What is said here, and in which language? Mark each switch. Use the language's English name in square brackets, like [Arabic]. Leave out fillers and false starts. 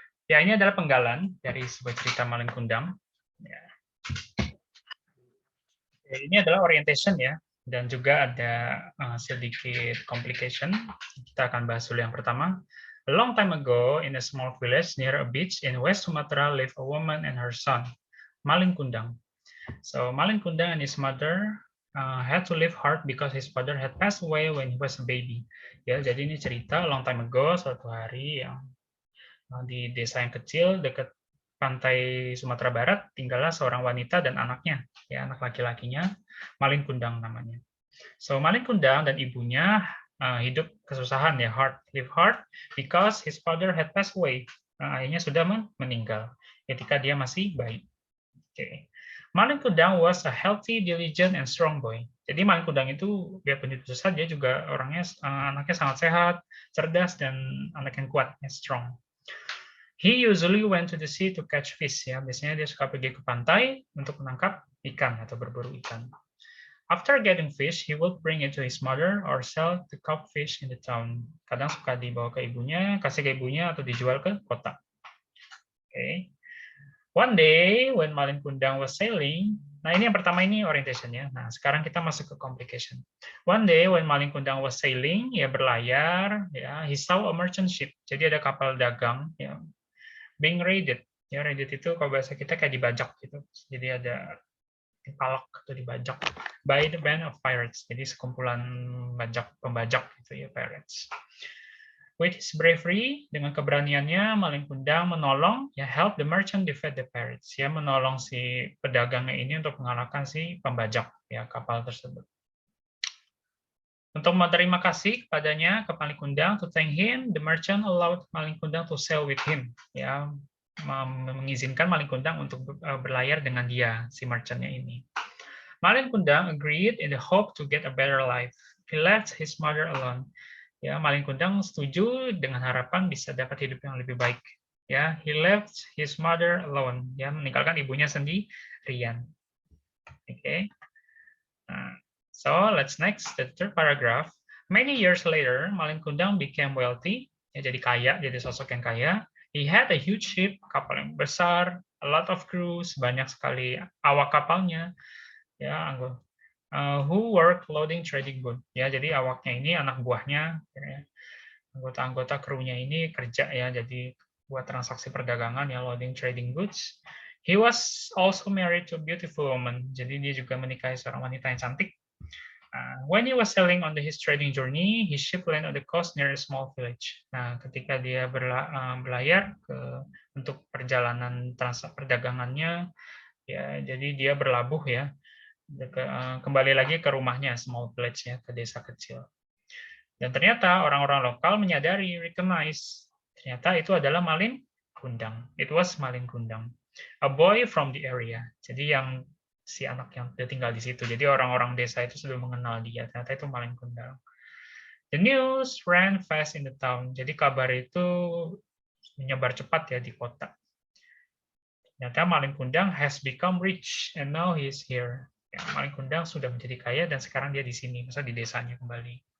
[Indonesian] Ya, ini adalah penggalan dari sebuah cerita Malin Kundang. Ya. Ini adalah orientation ya, dan juga ada sedikit complication. Kita akan bahas dulu yang pertama. [English] A long time ago, in a small village near a beach in West Sumatra, lived a woman and her son, Malin Kundang. So Malin Kundang and his mother had to live hard because his father had passed away when he was a baby. [Indonesian] Ya, jadi ini cerita long time ago, suatu hari yang di desa yang kecil dekat pantai Sumatera Barat tinggallah seorang wanita dan anaknya, ya anak laki-lakinya, Malin Kundang namanya. [English] So Malin Kundang [Indonesian] dan ibunya hidup kesusahan ya, [English] live hard because his father had passed away. [Indonesian] Ayahnya sudah meninggal ketika dia masih bayi. [English] Okay. Malin Kundang was a healthy, diligent, and strong boy. [Indonesian] Jadi Malin Kundang itu biarpun itu susah, dia juga anaknya sangat sehat, cerdas, dan anak yang kuat, strong. [English] He usually went to the sea to catch fish. [Indonesian] Ya, biasanya dia suka pergi ke pantai untuk menangkap ikan atau berburu ikan. [English] After getting fish, he would bring it to his mother or sell the caught fish in the town. [Indonesian] Kadang suka dibawa ke ibunya, kasih ke ibunya, atau dijual ke kota. [English] Okay. One day, when Malin Kundang was sailing, [Indonesian] nah ini yang pertama ini orientation ya. Nah sekarang kita masuk ke complication. [English] One day, when Malin Kundang was sailing, [Indonesian] ya berlayar, ya [English] he saw a merchant ship. [Indonesian] Jadi ada kapal dagang yang [English] being raided. [Indonesian] Ya raided itu kalau bahasa kita kayak dibajak gitu. Jadi ada dipalak atau dibajak [English] by the band of pirates. [Indonesian] Jadi sekumpulan pembajak gitu ya, pirates. [English] With his bravery, [Indonesian] dengan keberaniannya, Malin Kundang menolong, ya [English] help the merchant defeat the pirates. [Indonesian] Ya menolong si pedagangnya ini untuk mengalahkan si pembajak ya kapal tersebut. Untuk berterima kasih kepadanya, ke Malin Kundang, [English] to thank him, the merchant allowed Malin Kundang to sail with him. [Indonesian] Ya, mengizinkan Malin Kundang untuk berlayar dengan dia, si merchantnya ini. [English] Malin Kundang agreed in the hope to get a better life. He left his mother alone. [Indonesian] Ya, Malin Kundang setuju dengan harapan bisa dapat hidup yang lebih baik. [English] Ya, he left his mother alone. [Indonesian] Ya, meninggalkan ibunya sendirian. [English] Okay. So let's next the third paragraph. Many years later, Malin Kundang became wealthy. [Indonesian] Ya, jadi kaya, jadi sosok yang kaya. [English] He had a huge ship, [Indonesian] kapal yang besar, [English] a lot of crews, [Indonesian] banyak sekali awak kapalnya. [English] Ya, who work loading trading boat. [Indonesian] Ya, jadi awaknya ini anak buahnya, ya, anggota-anggota krunya ini kerja ya, jadi buat transaksi perdagangan ya, [English] loading trading goods. He was also married to a beautiful woman. [Indonesian] Jadi dia juga menikahi seorang wanita yang cantik. [English] When he was sailing on his trading journey, his ship landed on the coast near a small village. [Indonesian] Nah, ketika dia berlayar untuk perjalanan perdagangannya, ya, jadi dia berlabuh ya, kembali lagi ke rumahnya, [English] small village [Indonesian] ya, ke desa kecil. Dan ternyata orang-orang lokal menyadari, recognize, ternyata itu adalah Malin Kundang. [English] It was Malin Kundang, a boy from the area. [Indonesian] Jadi yang si anak yang tinggal di situ. Jadi orang-orang desa itu sudah mengenal dia. Ternyata itu Malin Kundang. [English] The news ran fast in the town. [Indonesian] Jadi kabar itu menyebar cepat ya di kota. [English] Ternyata Malin Kundang has become rich and now he is here. [Indonesian] Ya, Malin Kundang sudah menjadi kaya dan sekarang dia di sini, masa di desanya kembali.